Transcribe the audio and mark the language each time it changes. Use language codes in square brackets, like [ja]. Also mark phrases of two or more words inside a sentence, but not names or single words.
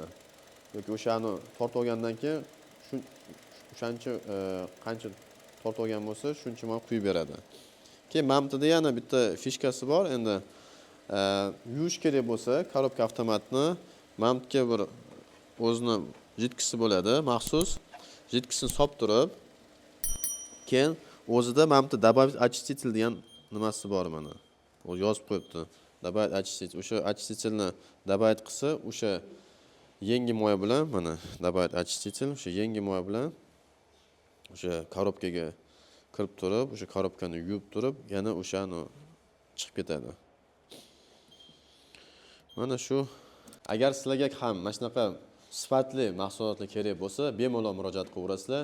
[uz] Yoki o'shani tortib olgandan keyin o'shancha qancha tortib olgan bo'lsa, shuncha moy quyib beradi. Keyin mamtida yana bitta fishkasi bor. Endi yuvish kerak bo'lsa, korobka avtomatni mamtga bir o'zini jitkisi bo'ladi, maxsus. Jitkisini solib turib, keyin o'zida mamtda [ru] добавить очиститель [uz] degan nimasi bor mana. O yozib qo'yibdi. [ru] Добавить очиститель. [uz] O'sha [ru] очистительni добавить [uz] qilsa, o'sha yangi moy bilan mana [ru] добавить очиститель, [uz] o'sha yangi moy bilan o'sha korobkaga kirib turib, o'sha korobkani yuvib turib, yana o'shani chiqib ketadi. Mana shu. Agar sizlarga ham mana shunaqa sifatli mahsulotlar kerak bo'lsa, bemalol murojaat qilaverasizlar.